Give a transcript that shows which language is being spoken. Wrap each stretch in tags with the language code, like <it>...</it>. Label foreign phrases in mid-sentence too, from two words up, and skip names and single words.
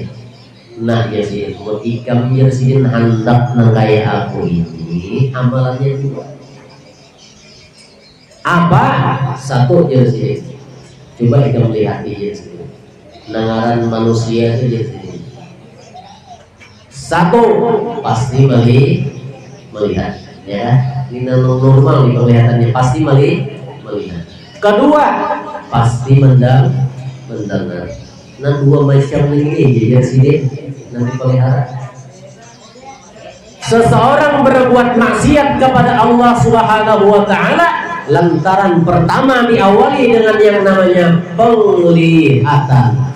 <id>Nah, jadi ketika</id> <bjn>ujar Sidin</bjn> <id>hendak nangkaya aku ini, amalannya dua. Apa? Satu</id> <bjn>ujar Sidin.</bjn> <id>Coba kita melihat</id> <bjn>ujar Sidin.</bjn> <id>Nangaran manusia itu</id> <bjn>ujar Sidin.</bjn> <id>Satu, pasti melihat, ya. Ini normal nih penglihatannya, pasti melihat. Kedua, pasti mendengar. Nah, dua macam ini ya Sidin nanti pelihara. Seseorang berbuat maksiat kepada Allah</id> <ar>Subhanahu wa taala</ar> <id>lantaran pertama diawali dengan yang namanya penglihatan.</id>